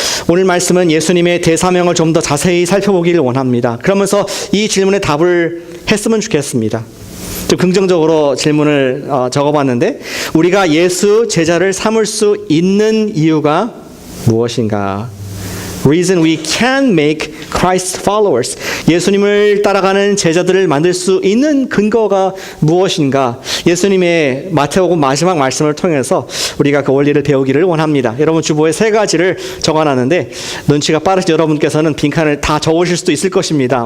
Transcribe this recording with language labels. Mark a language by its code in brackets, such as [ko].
[ko] 오늘 말씀은 예수님의 대사명을 좀 더 자세히 살펴보기를 원합니다. 그러면서 이 질문에 답을 했으면 좋겠습니다. 좀 긍정적으로 질문을 적어봤는데, 우리가 예수 제자를 삼을 수 있는 이유가 무엇인가? [en] Reason we can make Christ followers. [ko] 예수님을 따라가는 제자들을 만들 수 있는 근거가 무엇인가? 예수님의 마태복음 마지막 말씀을 통해서 우리가 그 원리를 배우기를 원합니다. 여러분 주보에 3가지를 적어놨는데 눈치가 빠르신 여러분께서는 빈칸을 다 적으실 수도 있을 것입니다.